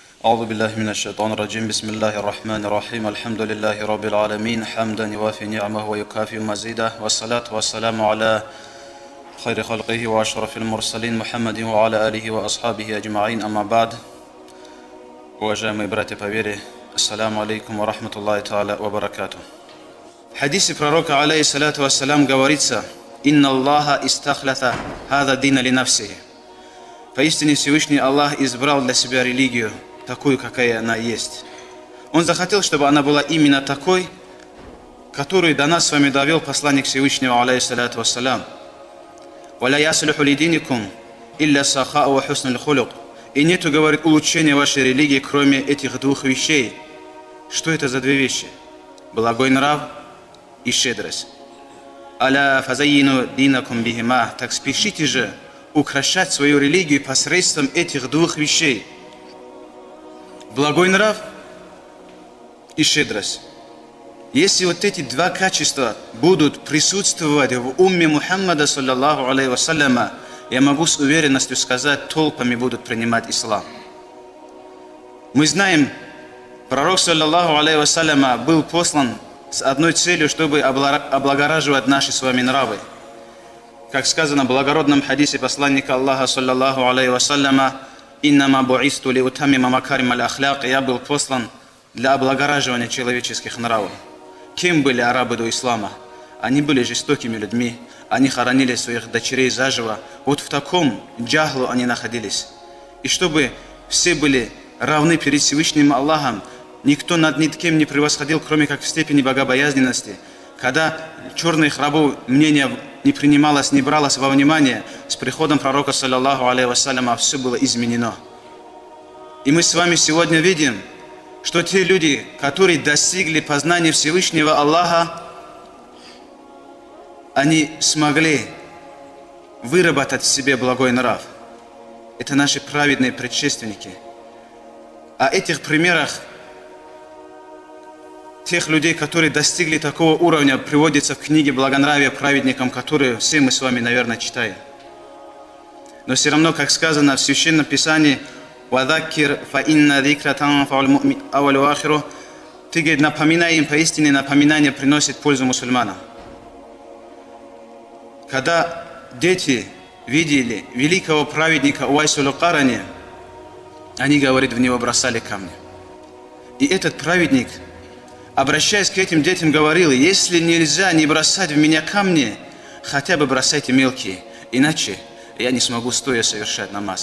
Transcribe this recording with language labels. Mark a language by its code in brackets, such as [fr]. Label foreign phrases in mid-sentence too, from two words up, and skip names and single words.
[ar] أعوذ بالله من الشيطان الرجيم بسم الله الرحمن الرحيم الحمد لله رب العالمين حمدا يوافي نعمه ويكافئ مزيده والصلاة والسلام على خير خلقه وأشرف المرسلين محمد وعلى آله وأصحابه أجمعين أما بعد. [ru] Уважаемые братья по вере, [ar] السلام عليكم ورحمة الله تعالى وبركاته. [ru] В хадисе пророка [ar] عليه الصلاة والسلام [ru] говорится: [ar] «إن الله استخلص هذا الدين لنفسه». [ru] Поистине Всевышний Аллах избрал для себя религию, такую, какая она есть. Он захотел, чтобы она была именно такой, которую до нас с вами довел посланник Всевышнего [ar] عليه الصلاة والسلام. «ولا يصلح لدينكم إلا السخاء وحسن الخلق». [ru] И нету, говорит, улучшения вашей религии, кроме этих двух вещей. Что это за две вещи? Благой нрав и щедрость. [ar] «ألا فزينوا دينكم بهما». [ru] Так спешите же украшать свою религию посредством этих двух вещей. Благой нрав и щедрость. Если вот эти два качества будут присутствовать в умме Мухаммада, [ar] صلى الله عليه وسلم, [ru] я могу с уверенностью сказать, толпами будут принимать ислам. Мы знаем, пророк, [ar] صلى الله عليه وسلم, [ru] был послан с одной целью, чтобы облагораживать наши с вами нравы. Как сказано в благородном хадисе посланника Аллаха, [ar] صلى الله عليه وسلم: «إنما بعثت لأتمم مكارم الأخلاق». [ru] Я был послан для облагораживания человеческих нравов. Кем были арабы до ислама? Они были жестокими людьми. Они хоронили своих дочерей заживо. Вот в таком джахлу они находились. И чтобы все были равны перед Всевышним Аллахом, никто над никем не превосходил, кроме как в степени богобоязненности. Когда черных рабов мнение не принималось, не бралось во внимание, с приходом пророка, [ar] صلى الله عليه وسلم, [ru] все было изменено. И мы с вами сегодня видим, что те люди, которые достигли познания Всевышнего Аллаха, они смогли выработать в себе благой нрав. Это наши праведные предшественники. О этих примерах тех людей, которые достигли такого уровня, приводится в книге «Благонравие праведникам», которую все мы с вами, наверное, читаем. Но все равно, как сказано в Священном Писании: [ar] «وذكر فإن الذكرى تنفع المؤمنين أول وآخر». [ru] Ты, говорит, напоминай им, поистине напоминание приносит пользу мусульманам. Когда дети видели великого праведника Уайсуль Карани, они, говорит, в него бросали камни. И этот праведник, обращаясь к этим детям, говорил: если нельзя не бросать в меня камни, хотя бы бросайте мелкие, иначе я не смогу стоя совершать намаз.